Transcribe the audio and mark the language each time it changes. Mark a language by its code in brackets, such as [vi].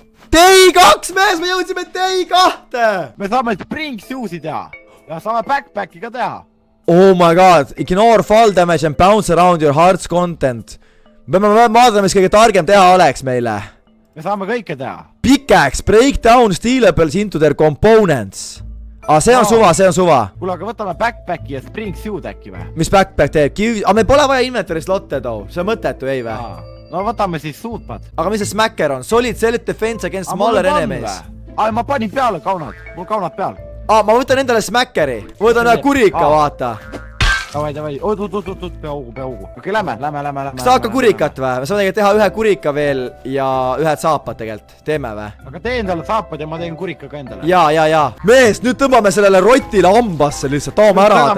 [et] Day 2, mees, me jõudsime Day 2. Me saame spring suusi teha. Ja saame backpacki ka teha. [en] Oh my god, ignore fall damage and bounce around your heart's content. [et] Me peame vaatama, mis kõige targem teha oleks meile. Me saame kõike teha. [en] Pickaxe, break down stealables into their components. [et] See on suva. Kuule, aga võtame backpacki ja spring suit äkki või? Mis backpack teeb? Meil pole vaja inventory slotte too. See on mõttetu, ei või? No võtame siis suutpad. Aga mis see smacker on? [en] Solid self-defense against smaller enemies. [et] Ma panin peale kaunad. Mul kaunad peal. Ma võtan endale smackeri. Ma võtan ühe kurika, vaata. Davai. Oot, peaugu. Okei, lähme. Kas ta hakka kurikat või? Me saame teha ühe kurika veel ja ühed saapad tegelikult. Teeme või? Aga tee endale saapad ja ma teen kurika ka endale. Ja. Mees, nüüd tõmbame sellele rotile hambasse lihtsalt. Toome ära ta.